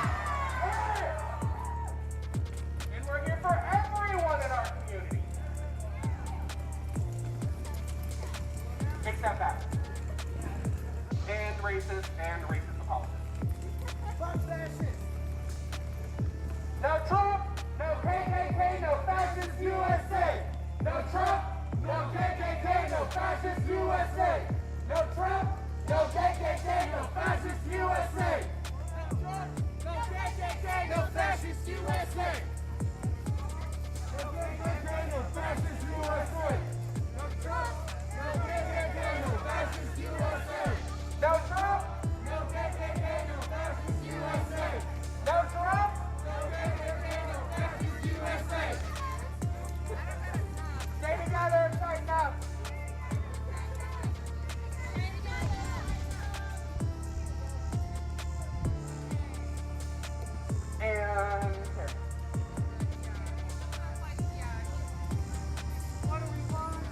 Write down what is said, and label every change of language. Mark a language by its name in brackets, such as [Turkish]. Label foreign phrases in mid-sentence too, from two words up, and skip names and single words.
[English] And we're here for everyone in our community. Except that. And racist apologists. Fuck fascists. No Trump, no KKK, no fascist USA. No Trump, no KKK, no fascist USA. No Trump, no KKK, no fascist USA. No Trump, no KKK, no fascist USA. No KKK, no fascist USA. No Trump, no KKK, no fascist USA. No Trump, no KKK, no fascist USA. No Trump, no KKK, no fascist USA. Stay together and tighten up. And what do we want?